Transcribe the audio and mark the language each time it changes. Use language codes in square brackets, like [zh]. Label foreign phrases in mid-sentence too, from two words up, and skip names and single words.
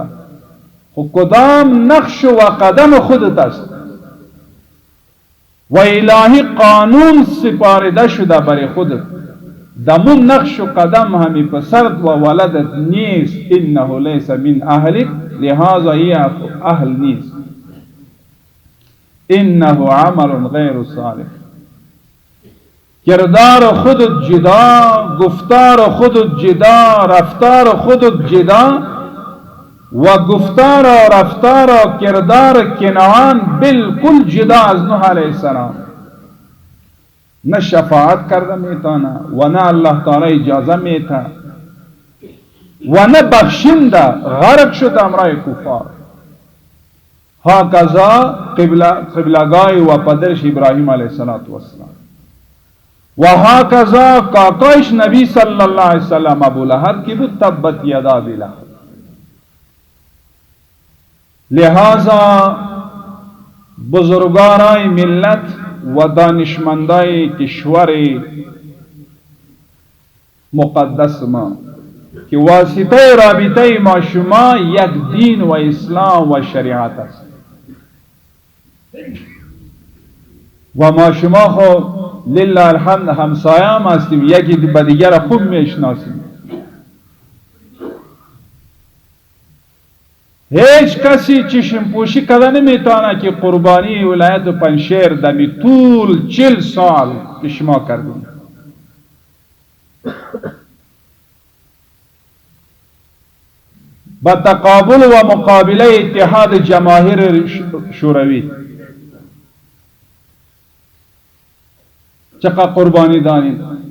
[fa] خود کدام نقش و قدم خودت است و الهی قانون سپارده شده برای خودت. دمون نقش و قدم همی پسرت و ولدت نیست، [ar] انه لیس من اهلک، [fa] لہذا یہ اهل نیست، [ar] انه عمل غیر صالح. [fa] کردار خودت جدا، گفتار خودت جدا، رفتار خودت جدا و گفتار و رفتار و کردار کنعان بالکل جدا از نوح [ar] علیه السلام. [fa] نه شفاعت کرده میتونه و نه [ar] الله تعالی [fa] اجازه میته و نه بخشنده، غرق شد امرای کفار. هاکذا قبلگاه و پدرش ابراهیم [ar] علیه السلام [fa] و هاکذا کاکایش نبی [ar] صلی اللہ علیہ وسلم [fa] ابو لہب کی بود [ar] تبت یدا ابی لہب. [fa] لہذا بزرگارای ملت و دانشمندای کشور مقدس ما که واسطه رابطه ما شما یک دین و اسلام و شریعت است و ما شما خو [ar] لله الحمد [fa] همسایه هستیم، یکی به دیگر خوب میشناسیم. هیچ کسی چشم پوشی کرده نمیتونه که قربانی ولایت پنشیر دمی طول 40 سال که شما کردیم با تقابل و مقابله اتحاد جماهیر شوروی چقدر قربانی دادیم.